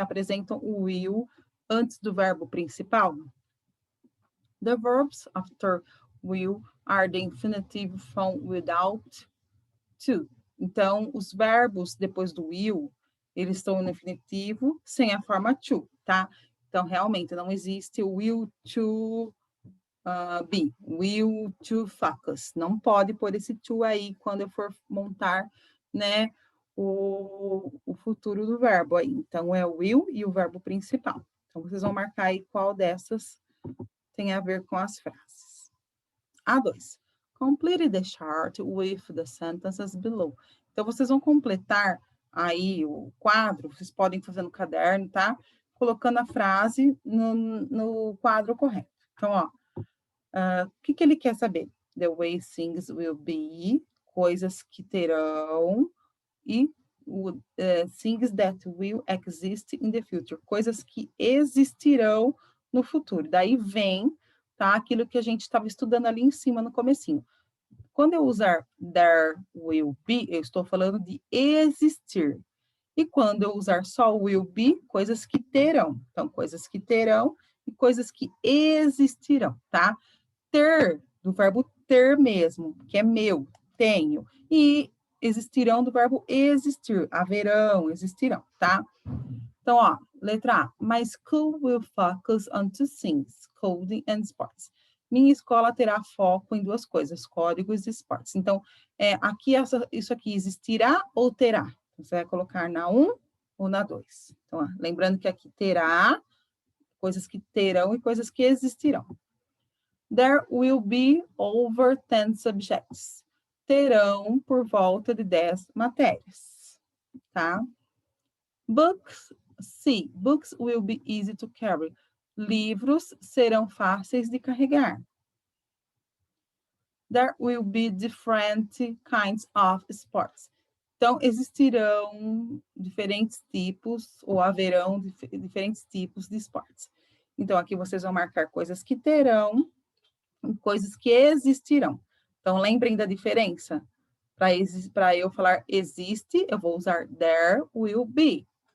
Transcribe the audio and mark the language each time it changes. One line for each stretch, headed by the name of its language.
Portuguese: Apresentam o will antes do verbo principal.
English: The verbs after will are the infinitive form without to.
Portuguese: Então, os verbos depois do will, eles estão no infinitivo sem a forma to, tá? Então, realmente, não existe o will to be, will to focus. Não pode pôr esse to aí quando eu for montar, né, o futuro do verbo aí. Então, é o will e o verbo principal. Então, vocês vão marcar aí qual dessas tem a ver com as frases. A2.
English: Complete the chart with the sentences below.
Portuguese: Então, vocês vão completar aí o quadro, vocês podem fazer no caderno, tá? Colocando a frase no quadro correto. Então, ó, o que ele quer saber?
English: The way things will be,
Portuguese: coisas que terão,
English: e things that will exist in the future,
Portuguese: coisas que existirão no futuro. Daí vem, tá, aquilo que a gente estava estudando ali em cima no comecinho. Quando eu usar
English: there will be,
Portuguese: eu estou falando de existir. E quando eu usar só
English: will be,
Portuguese: coisas que terão. Então, coisas que terão e coisas que existirão, tá? Ter, do verbo ter mesmo, que é meu, tenho. E existirão do verbo existir, haverão, existirão, tá? Então, ó, letra A.
English: My school will focus on two things, coding and sports.
Portuguese: Minha escola terá foco em duas coisas, códigos e esportes. Então, aqui isso aqui existirá ou terá? Você vai colocar na 1 ou na 2. Então, ó, lembrando que aqui terá, coisas que terão e coisas que existirão.
English: There will be over 10 subjects.
Portuguese: Terão por volta de 10 matérias, tá?
English: Books, C. Books will be easy to carry.
Portuguese: Livros serão fáceis de carregar.
English: There will be different kinds of sports.
Portuguese: Então, existirão diferentes tipos, ou haverão diferentes tipos de esportes. Então, aqui vocês vão marcar coisas que terão, coisas que existirão. Então, lembrem da diferença? Para eu falar existe, eu vou usar
English: there will be.